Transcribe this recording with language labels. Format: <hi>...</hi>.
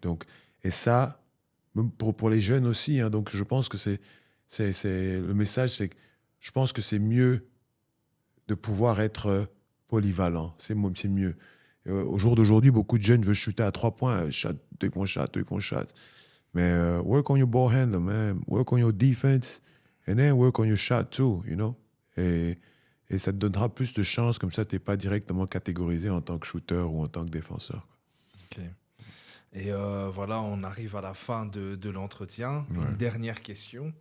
<fr>Donc, et ça, même pour les jeunes aussi, donc je pense que c'est le message, c'est que je pense que c'est mieux de pouvoir être polyvalent. C'est mieux. Au jour d'aujourd'hui, beaucoup de jeunes veulent shooter à 3 points, shot, 2 points shot.</fr> <en>Mais work on your ball handler, man. Work on your defense, and then work on your shot too,</en> <fr>Et ça te donnera plus de chances, comme ça, tu n'es pas directement catégorisé en tant que shooter ou en tant que défenseur. Ok. Et voilà, on arrive à la fin de l'entretien. Ouais. Une dernière question</fr>